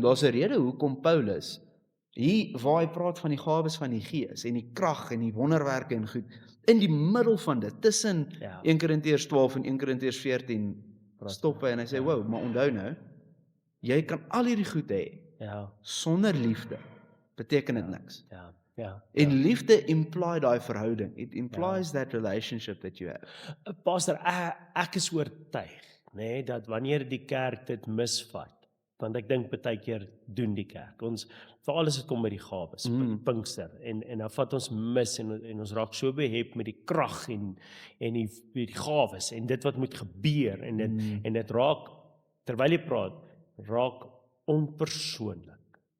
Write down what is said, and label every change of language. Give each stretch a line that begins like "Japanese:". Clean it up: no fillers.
Afrikaans: Daar's 'n rede hoekom Paulus hier waar hy praat van die gawes van die Gees en die krag en die wonderwerke en goed in die middel van dit tussen 1 Korintiërs 12 en 1 Korintiërs 14 stop hy en hy sê wow, maar onthou nou, jy kan al hierdie goed hê sonder liefde beteken dit niks. En liefde imply daai verhouding.
English: It implies that relationship that you have.
Afrikaans: Pastor, ek is oortuig, dat wanneer die kerk dit misvat, want ek dink baie keer doen die kerk. Ons veral as dit kom by die gawes, Pinkster en dan vat ons mis en ons raak so behep met die krag en die gawes en dit wat moet gebeur en dit raak terwyl jy praat, raak onpersoonlik.